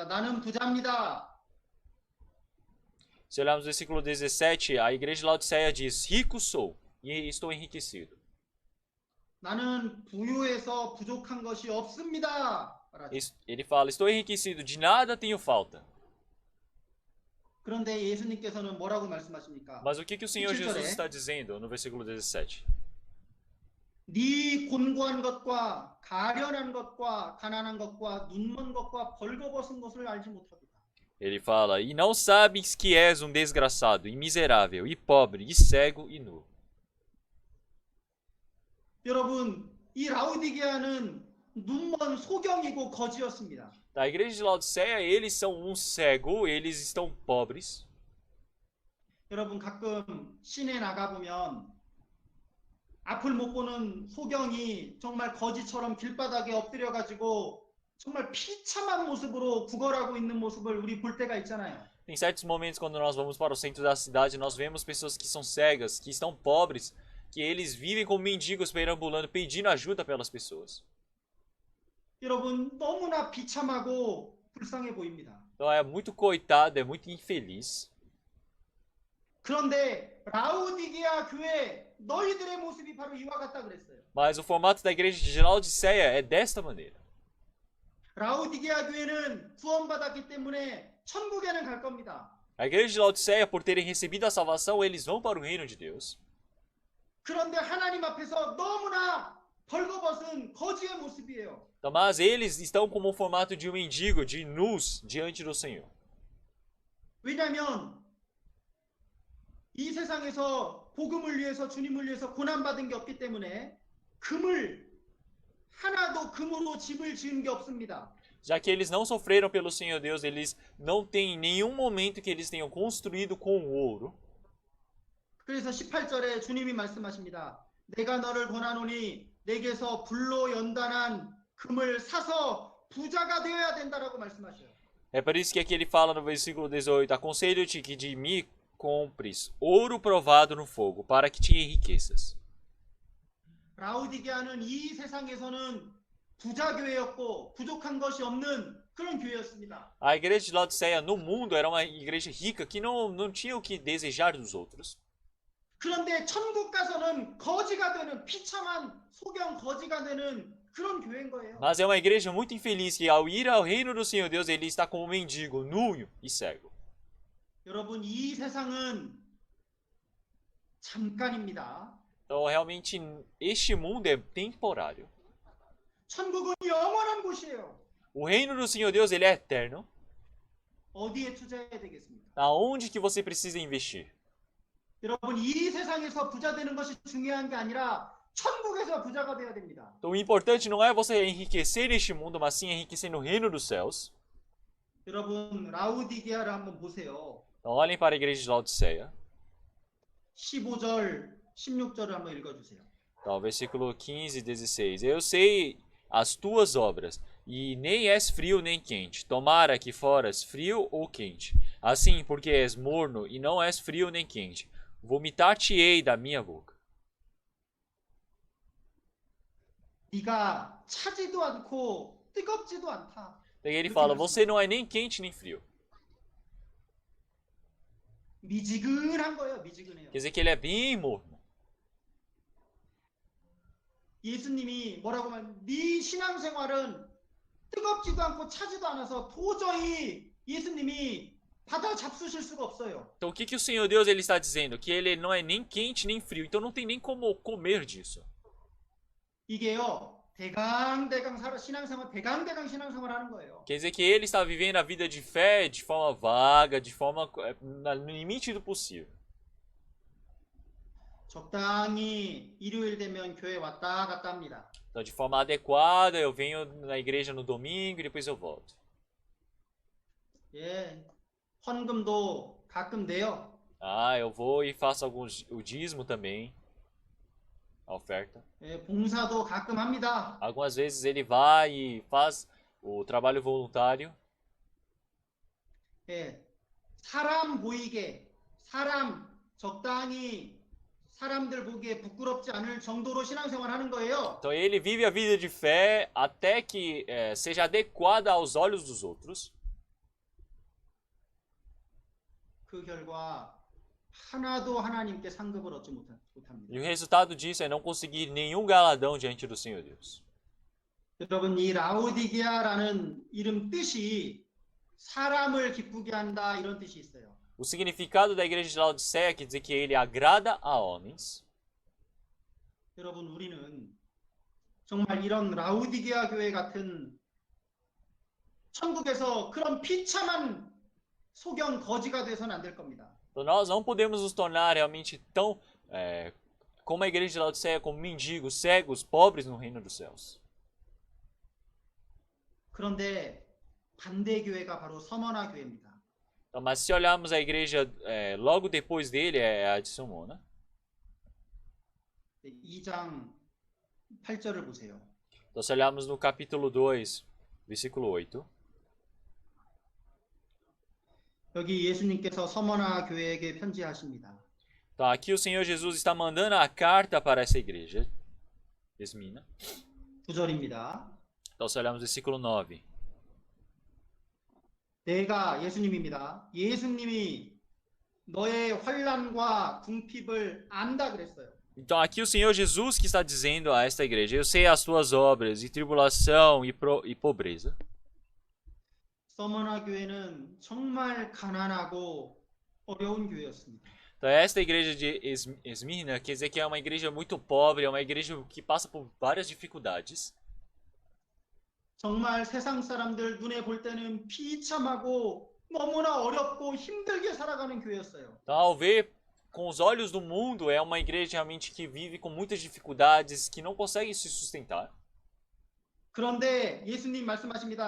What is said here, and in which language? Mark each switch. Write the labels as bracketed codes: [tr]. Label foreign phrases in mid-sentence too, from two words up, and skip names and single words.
[ko] 나는 부자입니다. [pt] Se olharmos o versículo 17, a igreja de Laodiceia diz: Rico sou e estou enriquecido. [ko] 나는 부유해서 부족한 것이 없습니다. [pt] Ele fala: Estou enriquecido, de nada tenho falta. [ko] 그런데 예수님께서는 뭐라고 말씀하십니까? [pt] Mas o que o Senhor [ko] 17절에 [pt] Jesus está dizendo no versículo 17? [ko] 네 곤고한 것과 가련한 것과 가난한 것과 눈먼 것과 벌거벗은 것을 알지 못하도다. [pt] Ele fala: E não sabes que és um desgraçado, e miserável, e pobre, e cego, e nu. [ko] 여러분, 이 라우디게아는 눈먼 소경이고 거지였습니다. [pt] Da igreja de Laodiceia, eles são um cego, eles estão pobres. [ko] 여러분, 가끔 시내 나가보면 앞을 못 보는 소경이 정말 거지처럼 길바닥에 엎드려가지고 정말 비참한 모습으로 구걸하고 있는 모습을 우리 볼 때가 있잖아요. [pt] Tem certos momentos quando nós vamos para o centro da cidade, nós vemos pessoas que são cegas, que estão pobres, que eles vivem como mendigos perambulando, pedindo ajuda pelas pessoas. [ko] 여러분, 너무나 비참하고 불쌍해 보입니다. [pt] Então é muito coitado, é muito infeliz. [ko] 그런데 라우디게아 교회 너희들의 모습이 바로 이와 같다 그랬어요. [pt] Mas o formato da igreja de Laodiceia é desta maneira. [ko] 라우디게아 교회는 구원받았기 때문에 천국에는 갈 겁니다. [pt] A igreja de Laodiceia, por terem recebido a salvação, eles vão para o reino de Deus. [ko] 그런데 하나님 앞에서 너무나 벌거벗은 거지의 모습이에요. [pt] Então, mas eles estão como o formato de um mendigo, de nus, diante do Senhor. [ko] 왜냐하면 이 세상에서 복음을 위해서 주님을 위해서 고난받은 게 없기 때문에 하나도 금으로 집을 지은 게 없습니다. [pt] Já que eles não sofreram pelo Senhor Deus, eles não têm nenhum momento que eles tenham construído com ouro. [ko] 그래서 18절에 주님이 말씀하십니다. 내가 너를 권하노니 내게서 불로 연단한 금을 사서 부자가 되어야 된다라고 말씀하셔요. [pt] É por isso que aqui ele fala no versículo 18: Aconselho-te que de mim compres ouro provado no fogo, para que te enriqueças. [ko] 라우디게아는 이 세상에서는 부자 교회였고 부족한 것이 없는 그런 교회였습니다. [pt] A igreja de Laodiceia no mundo era uma igreja rica que não tinha o que desejar dos outros. [ko] 그런데 천국 가서는 거지가 되는 비참한 소경 거지가 되는 그런 교회인 거예요. [pt] Mas é uma igreja muito infeliz que ao ir ao reino do Senhor Deus, ele está como um mendigo, nu e cego. [ko] 여러분, 이 세상은 잠깐입니다. [pt] Então realmente este mundo é temporário. [ko] 천국은 영원한 곳이에요. [pt] O reino do Senhor Deus, ele é eterno. [ko] 어디에 투자해야 되겠습니까? [pt] Aonde que você precisa investir? [ko] 여러분, 이 세상에서 부자 되는 것이 중요한 게 아니라 천국에서 부자가 돼야 됩니다. [pt] Então o importante não é você enriquecer neste mundo, mas sim enriquecer no reino dos céus. [ko] 여러분, 라우디게아를 한번 보세요. [pt] Então olhem para a igreja de Laodiceia. [ko] 15절, 16절을 한번 읽어주세요. [pt] Então, versículo 15 e 16. Eu sei as tuas obras, e nem és frio nem quente. Tomara que foras frio ou quente. Assim, porque és morno e não és frio nem quente, vomitar-te-ei da minha boca. [ko] 네가 차지도 않고 뜨겁지도 않다. [pt] Daí ele fala, você não é nem quente nem frio. [ko] 미지근한 거예요. 미지근해요. [pt] Quer dizer que ele é bem morno. [ko] 예수님이 뭐라고 하면 네 신앙생활은 뜨겁지도 않고 차지도 않아서 도저히 예수님이 받아 잡수실 수가 없어요. [pt] Então o que o Senhor Deus ele está dizendo? Que ele não é nem quente nem frio, então não tem nem como comer disso. [ko] 이게요. 대강대강 신앙생활 대강대강 신앙생활 하는 거예요. [pt] Quer dizer que ele está vivendo a vida de fé de forma vaga, de forma no limite do possível. [ko] 적당히 일요일 되면 교회 왔다 갔다 합니다. [pt] Então de forma adequada, eu venho na igreja no domingo e depois eu volto. [ko] 예, 헌금도 가끔 내요. [pt] Ah, eu vou e faço o dízimo também, a oferta. [ko] 예, 봉사도 가끔 합니다. [pt] Algumas vezes ele vai e faz o trabalho voluntário. [ko] 예, 사람 보이게 적당히 사람들 보기에 부끄럽지 않을 정도로 신앙생활 하는 거예요. [pt] Então ele vive a vida de fé até que seja adequada aos olhos dos outros. [ko] 그 결과 하나도 하나님께 상급을 얻지 못합니다. [pt] E o resultado disso é não conseguir nenhum galadão diante do Senhor Deus. [ko] 여러분, 이 라우디게아라는 이름 뜻이 사람을 기쁘게 한다 이런 뜻이 있어요. [pt] O significado da igreja de Laodiceia quer dizer que ele agrada a homens. [ko] 여러분, 우리는 정말 이런 라우디게아 교회 같은 천국에서 그런 비참한 소경 거지가 돼서는 안 될 겁니다. [pt] Então nós não podemos nos tornar realmente tão como a igreja de Laodiceia, como mendigos, cegos, pobres no reino dos céus. [ko] 그런데 반대 교회가 바로 서머나 교회입니다. [pt] Então, mas se olharmos a igreja logo depois dele, é a de Sumona. [ko] 2장 8절을 보세요. [pt] Então, se olharmos no capítulo 2, versículo 8. [ko] 여기 예수님께서 서머나 교회에게 편지하십니다. [pt] Então aqui o Senhor Jesus está mandando a carta para essa igreja. Esmina. [ko] 9절입니다. [pt] Então se olharmos o versículo 9. [ko] 내가 예수님입니다. 예수님이 너의 환난과 궁핍을 안다 그랬어요. [pt] Então aqui o Senhor Jesus que está dizendo a esta igreja: eu sei as tuas obras, e tribulação e pobreza. [ko] 서머나 교회는 정말 가난하고 어려운 교회였습니다. [pt] Então esta igreja de Esmirna quer dizer que é uma igreja muito pobre, é uma igreja que passa por várias dificuldades. [ko] 정말 세상 사람들 눈에 볼 때는 비참하고 너무나 어렵고 힘들게 살아가는 교회였어요. [pt] Então ao ver com os olhos do mundo, é uma igreja realmente que vive com muitas dificuldades, que não consegue se sustentar. [ko] 그런데 예수님 말씀하십니다.